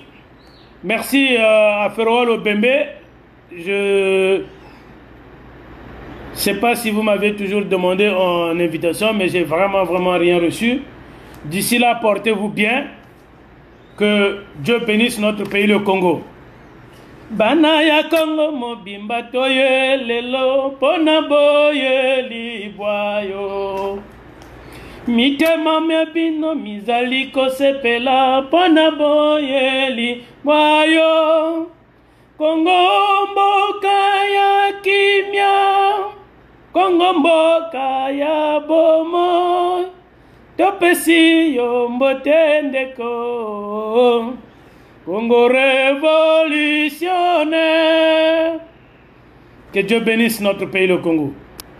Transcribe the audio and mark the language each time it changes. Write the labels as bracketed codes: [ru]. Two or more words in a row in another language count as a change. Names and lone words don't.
[fr] Merci à Ferroal Obembe. Je ne sais pas si vous m'avez toujours demandé en invitation, mais j'ai vraiment rien reçu. D'ici là, portez-vous bien. Que Dieu bénisse notre pays, le Congo. [ln] Bana ya Congo mobimba toye lelo pona boye libwayo. Mitema mebino mizali kosepela pona boye libwayo. Congo mboka ya kimya, Congo mboka ya bomo. Topesi yombotendeko Congo révolutionnaire. [fr] Que Dieu bénisse notre pays, le Congo.